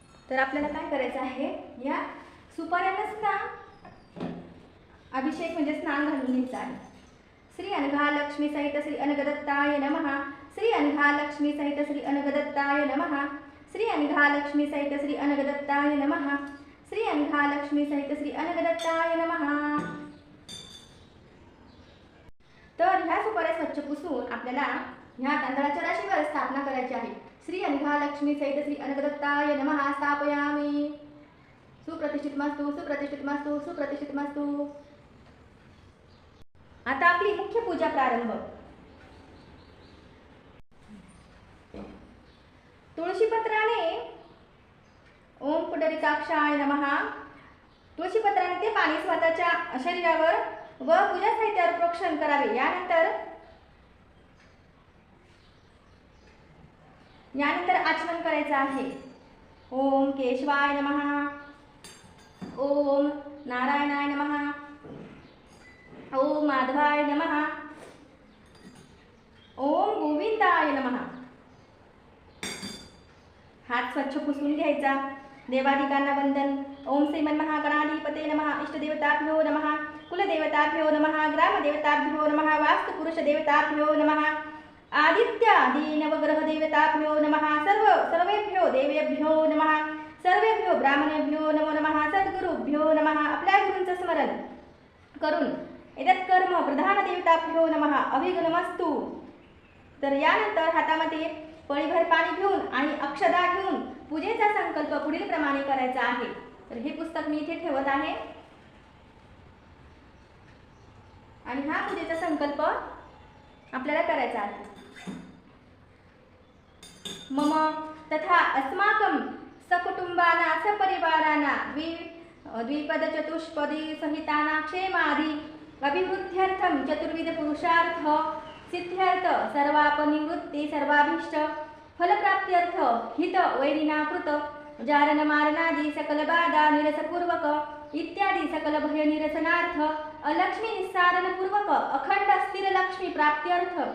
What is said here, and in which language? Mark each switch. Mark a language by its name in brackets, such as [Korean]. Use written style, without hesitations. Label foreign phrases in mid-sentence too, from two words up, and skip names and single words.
[Marathi] तर आपल्याला काय करायचं आहे, या सुपाऱ्यांनाच ना अभिषेक म्हणजे स्नान घालून घ्यायचं आहे. [Sanskrit] श्री अनघा लक्ष्मी सहित श्री अनगदत्ताय नमः. श्री अनघा लक्ष्मी सहित श्री अनगदत्ताय नमः. श्री अनघा लक्ष्मी सहित श्री अनगदत्ताय नमः. श्री अनघा लक्ष्मी सहित श्री अनगदत्ताय नमः. [Marathi] तर ह्या सुपाऱ्या स्वच्छ पुसून आपल्याला ह्या तांदळाच्या राशीवर स्थापना करायची आहे. [Sanskrit] श्री अनघा लक्ष्मी सहित श्री अनगदत्ताय नमः स्थापयामि. सुप्रतिष्ठित मस्तु, सुप्रतिष्ठित मस्तु, सुप्रतिष्ठित मस्तु. [Marathi] आता आपली मुख्य पूजा प्रारंभ. [Sanskrit] तुळशीपत्राने ओम पुंडरीकाक्षाय नमः. [Marathi] तुळशीपत्राने ते पाणी स्वतःच्या शरीरावर व पूजा साहित्यावर प्रोक्षण करावे. यानंतर आचमन करायचं आहे. [Sanskrit] ओम केशवाय नमः. ओम नारायणाय नमः. ओम माधवाय नमः. ओम गोविंदाय नमः. [Marathi] हात स्वच्छ पुसून घ्यायचा. देवादिकांना वंदन. [Sanskrit] ओम श्रीमन्महागणाधिपते नमः. इष्टदेवताभ्यो नमः. कुलदेवताभ्यो नमः. ग्रामदेवताभ्यो नमः. वास्तुपुरुषदेवताभ्यो नमः. आदित्यादि नवग्रहदेवताभ्यो नमः. सर्वेभ्यो देवेभ्यो नमः. सर्वेभ्यो ब्राह्मणेभ्यो नमो नमः. सद्गुरुभ्यो नमः. [Marathi] आपल्या गुरूंचं स्मरण करून [Sanskrit] एतत् कर्म प्रधान देवताभ्यो नमः. अभिगमस्तु. [Marathi] तर यानंतर हातामध्ये पळीभर पाणी घेऊन आणि अक्षदा घेऊन पूजेचा संकल्प पुढील प्रमाणे करायचा आहे. तर हे पुस्तक मी इथे ठेवत आहे आणि हा पूजेचा संकल्प आपल्याला करायचा आहे. [Sanskrit] मम तथा अस्माकं सकुटुंबाना सपरिवाराना द्विपद चतुष्पदी सहिताना क्षेमादि अभिवृद्ध्यर्थं चतुर्विध पुरुषार्थ सिद्ध्यर्थ सर्वापनिवृत्ति सर्वाभीष्ट फलप्राप्त्यर्थ हित वैरिनाकृत जारण मारणादि सकल बाधा निरसपूर्वक इत्यादी सकल भय निरसनार्थ अलक्ष्मी निस्सारण पूर्वक अखंड स्थिर लक्ष्मी प्राप्त्यर्थ